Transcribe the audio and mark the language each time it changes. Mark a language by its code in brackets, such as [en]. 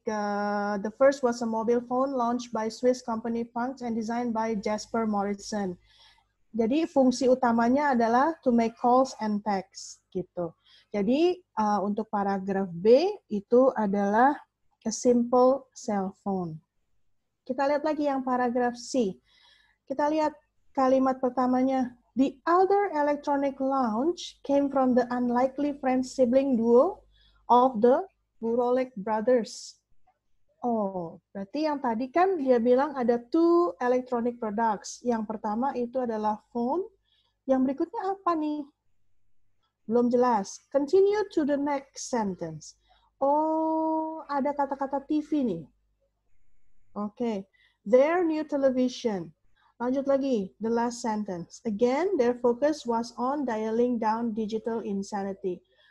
[en] The first was a mobile phone launched by Swiss company Punch and designed by Jasper Morrison. [id] Jadi fungsi utamanya adalah to make calls and text gitu. Jadi untuk paragraf B itu adalah a simple cell phone. Kita lihat lagi yang paragraf C. Kita lihat kalimat pertamanya. [en] The other electronic launch came from the unlikely French sibling duo of the Burolek brothers. [id] Oh, berarti yang tadi kan dia bilang ada 2 electronic products. Yang pertama itu adalah phone. Yang berikutnya apa nih? Belum jelas. [en] Continue to the next sentence. [id] Oh, ada kata-kata TV nih. Oke. [en] Their new television. Lanjut lagi, the last sentence. Again, their focus was on dialing down digital insanity.